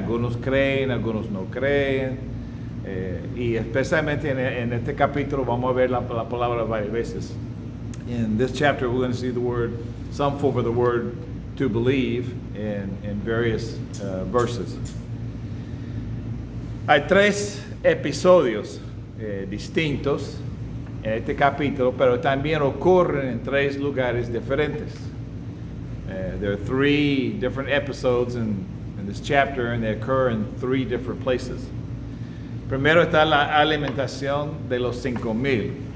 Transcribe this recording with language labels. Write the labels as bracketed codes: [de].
[es] Algunos creen, algunos no creen. Y especialmente en este capítulo vamos a ver la palabra varias veces. [en] In this chapter we're going to see some form of the word to believe in various verses. [es] Hay 3 episodios distintos en este capítulo, pero también ocurren en 3 lugares diferentes. [en] There are 3 different episodes in this chapter, and they occur in 3 different places. [es] Primero está la alimentación de los 5,000.